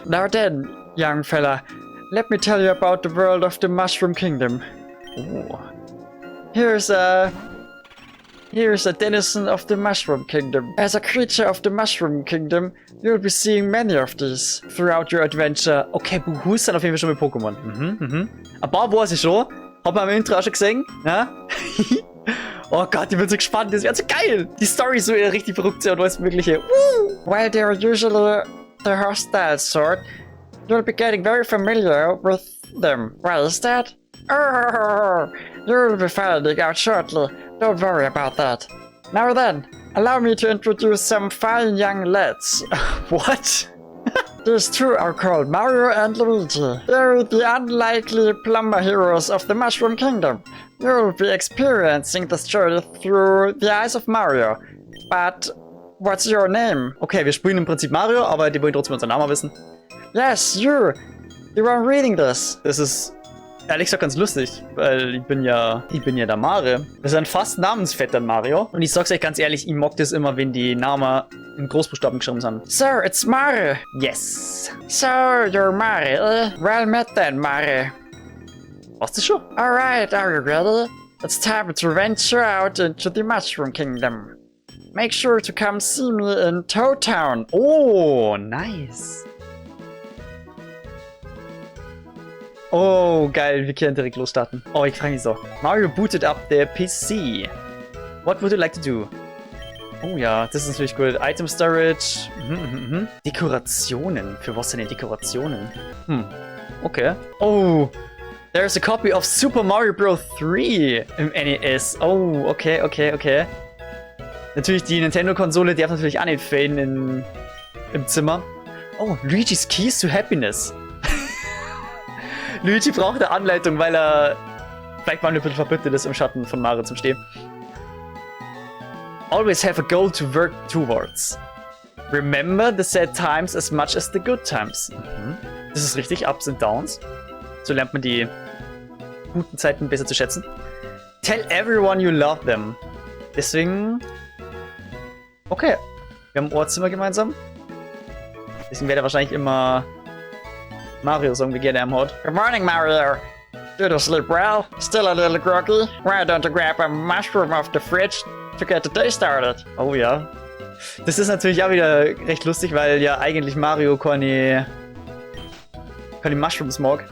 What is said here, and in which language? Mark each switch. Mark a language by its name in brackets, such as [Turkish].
[English] Now then, young fella, let me tell you about the world of the Mushroom Kingdom. Oh. Here's a Here's a denizen of the Mushroom Kingdom. As a creature of the Mushroom Kingdom, you'll be seeing many of these throughout your adventure. [German] Okay, Buhu ist dann auf jeden Fall schon mit Pokémon. Ein paar weiß ich schon. Hab man im Intro auch schon gesehen. Ja? Oh Gott, ich bin so gespannt. Das wird so geil. Die Story ist so richtig verrückt und alles Mögliche. [English] While they're usually the hostile sort, you'll be getting very familiar with them. Why is that? You'll be finding out shortly. Don't worry about that. Now then, allow me to introduce some fine young lads. What? These two are called Mario and Luigi. They're the unlikely plumber heroes of the Mushroom Kingdom. You'll be experiencing this journey through the eyes of Mario. But what's your name? [German] Okay, wir spielen im Prinzip Mario, aber die wollen trotzdem unseren Namen wissen. [English] Yes, you. You are reading this. [German] Das ist ehrlich gesagt ganz lustig, weil ich bin ja der Mare. Wir sind fast Namensvetter Mario. Und ich sag's euch ganz ehrlich, ich mag das immer, wenn die Namen in Großbuchstaben geschrieben sind. [English] Sir, it's Mare. Yes. So, you're Mare, eh? Well met then, Mare. [German] Warst du schon? [English] Alright, are you ready? It's time to venture out into the Mushroom Kingdom. Make sure to come see me in Toad Town. Oh, nice. [German] Oh, geil, wir können direkt losstarten. [English] Oh, [German] ich frage mich so. [English] Mario booted up the PC. What would you like to do? [German] Oh ja, das ist natürlich gut. Item Storage. Dekorationen. Für was sind denn Dekorationen? Okay. [English] Oh, there's a copy of Super Mario Bros. [German] 3 im NES. Oh, okay. Natürlich, die Nintendo-Konsole darf natürlich auch nicht fehlen im Zimmer. [English] Oh, Luigi's Keys to Happiness. [German] Luigi braucht eine Anleitung, weil er vielleicht mal ein bisschen verbittet ist, im Schatten von Mario zum Stehen. [English] Always have a goal to work towards. Remember the sad times as much as the good times. [German] Das ist richtig, [English] Ups and Downs. [German] So lernt man die guten Zeiten besser zu schätzen. [English] Tell everyone you love them. [German] Deswegen... Okay. Wir haben ein Ohrzimmer gemeinsam. Deswegen werde er wahrscheinlich immer... Mario sagen, wie gerne er hat. [English] Good morning, Mario. Did you sleep well? Still a little groggy? Why don't you grab a mushroom off the fridge to get the day started? [German] Oh ja. Das ist natürlich auch wieder recht lustig, weil ja eigentlich Mario keine Mushrooms mag.